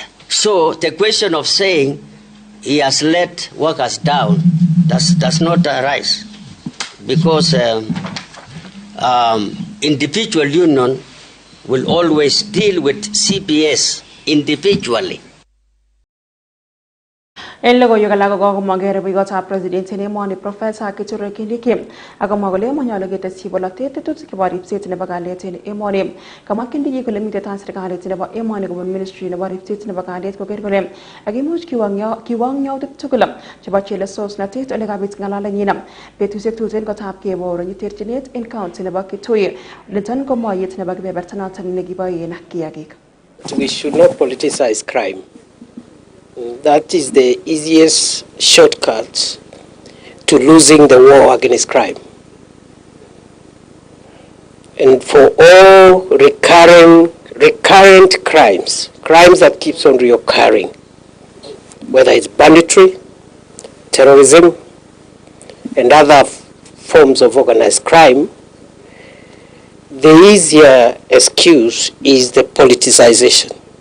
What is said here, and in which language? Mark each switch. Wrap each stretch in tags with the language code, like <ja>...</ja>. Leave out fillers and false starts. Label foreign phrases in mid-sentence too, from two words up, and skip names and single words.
<en>So the question of saying he has let workers down does not arise, because individual union will always deal with CPS individually.</en> <kln>En logoiwek alak kokomongei rubeiwotab president en emoni Professor Kithure Kindiki akomwa kole manyolu ketesyi bolotet tetutik chebo ripset nebo kalyet en emoni. Kamwa Kindiki kole mitei tai serikalit nebo emoni kobun ministry nebo ripset nebo kalyet koker kole akimuch kiwong yautik tugul chebo chelesosnatet ole kabit ng'alalenyin. Betusiek tuten kotab keboru terchinet en county nebo Kitui. Niton ko moyet nebo kebeberta noton nekiboen kiagik.</kln> <en>We should not politicize crime. That is the easiest shortcut to losing the war against crime. And for all recurring recurrent crimes that keeps on reoccurring, whether it's banditry, terrorism, and other forms of organized crime, the easier excuse is the politicization.</en>